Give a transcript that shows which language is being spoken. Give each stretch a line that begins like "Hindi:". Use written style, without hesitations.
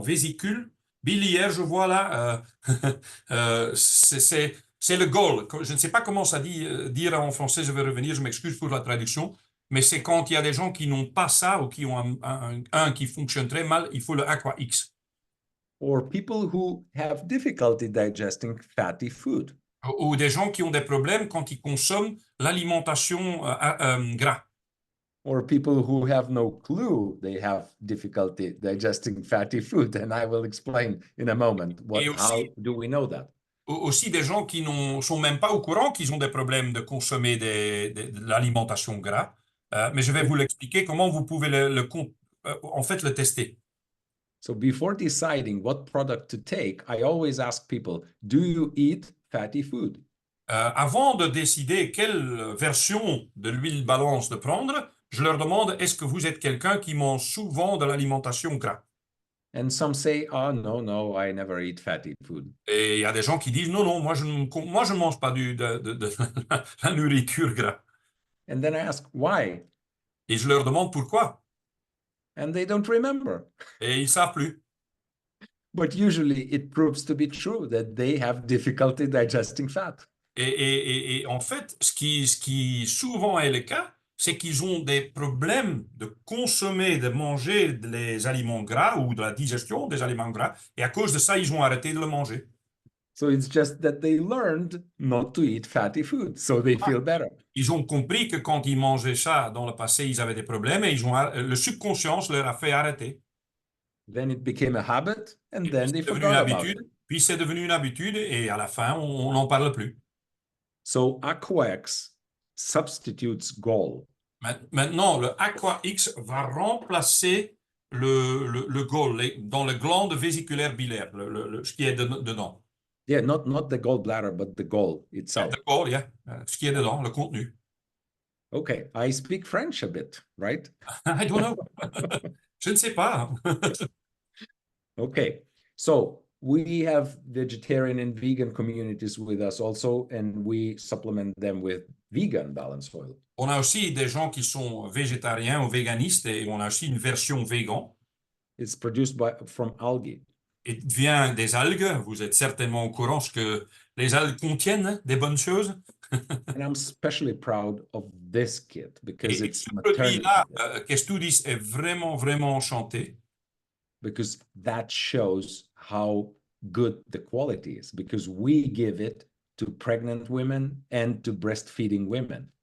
French: Vésicules biliaires, je vois là. C'est le gall. Je ne sais pas comment ça dire en français, je vais revenir, je m'excuse pour la traduction. Mais c'est quand il y a des gens qui n'ont pas ça ou qui ont un qui fonctionne très mal, il faut le Aqua-X.
English: Or people who have difficulty digesting fatty food.
French: Ou des gens qui ont des problèmes quand ils consomment l'alimentation gras.
English: Or people who have no clue they have difficulty digesting fatty food, and I will explain in a moment how do we know that.
French: Aussi des gens qui ne sont même pas au courant qu'ils ont des problèmes de consommer de l'alimentation gras. Mais je vais vous l'expliquer comment vous pouvez en fait le tester.
English: So before deciding what product to take, I always ask people, do you eat fatty food?
French: Avant de décider quelle version de l'huile balance de prendre, je leur demande, est-ce que vous êtes quelqu'un qui mange souvent de l'alimentation gras?
English: And some say, oh, no, I never eat fatty food.
French: Et il y a des gens qui disent, non, moi je ne mange pas de la nourriture gras.
English: And then I ask, why?
French: Et je leur demande pourquoi.
English: And they don't remember.
French: Et ils ne savent plus.
English: But usually it proves to be true that they have difficulty digesting fat.
French: Et en fait, ce qui souvent est le cas, c'est qu'ils ont des problèmes de consommer, de manger des aliments gras ou de la digestion des aliments gras. Et à cause de ça, ils ont arrêté de le manger.
English: So it's just that they learned not to eat fatty food, so they feel better.
French: Ils ont compris que quand ils mangeaient ça dans le passé, ils avaient des problèmes et le subconscient leur a fait arrêter.
English: Then it became a habit, and then they forgot about it.
French: Puis c'est devenu une habitude et à la fin, on n'en parle plus.
English: So Aqua-X substitutes gall.
French: Maintenant, le Aqua-X va remplacer le gall, dans le glande vésiculaire biliaire, ce qui est dedans.
English: Yeah, not the gallbladder, but the gall itself.
French: Le gall, yeah, ce qui est dedans, le contenu.
English: Okay, I speak French a bit, right? I don't know.
French: Je ne sais pas.
English: Okay, so we have vegetarian and vegan communities with us also, and we supplement them with vegan balance oil.
French: On a aussi des gens qui sont végétariens ou véganistes et on a aussi une version végan.
English: It's produced from algae.
French: Il vient des algues. Vous êtes certainement au courant que les algues contiennent des bonnes choses.
English: And I'm especially proud of this kit because
French: Et
English: it's
French: ce
English: maternity.
French: produit-là, Kestudis est vraiment, vraiment enchanté.
English: Because that shows how good the quality is, because we give it to pregnant women and to breastfeeding women.